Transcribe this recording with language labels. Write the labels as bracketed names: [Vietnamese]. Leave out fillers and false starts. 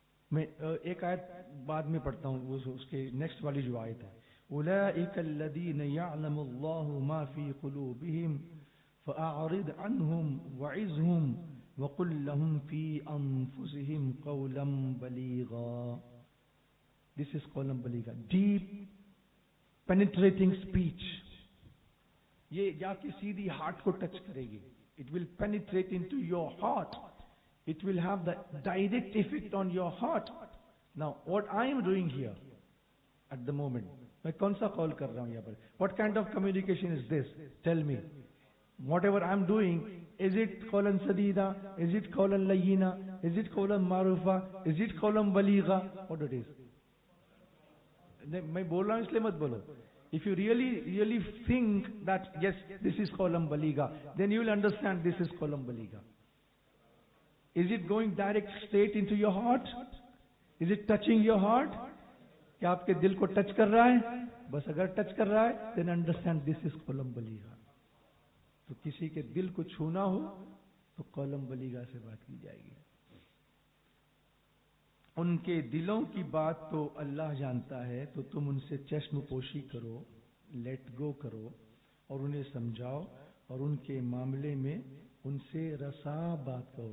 [Urdu] میں ایک آیت بعد میں پڑھتا ہوں، اس کے نیکسٹ والی جو آیت ہے، [Arabic] أُولَئِكَ الَّذِينَ يَعْلَمُ اللَّهُ مَا فِي قُلُوبِهِمْ فَأَعْرِضْ عَنْهُمْ وَعِظْهُمْ وَقُلْ لَهُمْ فِي أَنفُسِهِمْ قَوْلًا بَلِيغًا۔ [Urdu] This is قولا بلیغا، [English] deep penetrating speech۔ [Urdu] یہ جا کے سیدھی ہارٹ کو ٹچ کرے گی، [English] it will penetrate into your heart, it will have the direct effect on your heart. Now what I am doing here at the moment، [Urdu] میں کون سا قول کر رہا ہوں یہاں پر؟ [English] what kind of communication is this? tell me. whatever I'm doing, is it qawlan sadida, is it qawlan layyina, is it qawlan marufa, is it qawlan baligha, what it is? [Urdu] میں بول رہا ہوں اس لیے مت بولو. [English] If you really think that yes, this is qawlan baligha, then you will understand this is qawlan baligha. Is it going direct straight into your heart? Is it touching your heart? [Urdu] کیا آپ کے دل کو touch کر رہا ہے؟ بس اگر ٹچ کر رہا ہے [English] then understand this is qawlan baligha. [Urdu] تو کسی کے دل کو چھونا ہو تو qawlan baligha سے بات کی جائے گی. ان کے دلوں کی بات تو اللہ جانتا ہے، تو تم ان سے چشم پوشی کرو، لیٹ گو کرو اور انہیں سمجھاؤ اور ان کے معاملے میں ان سے رسا بات کرو.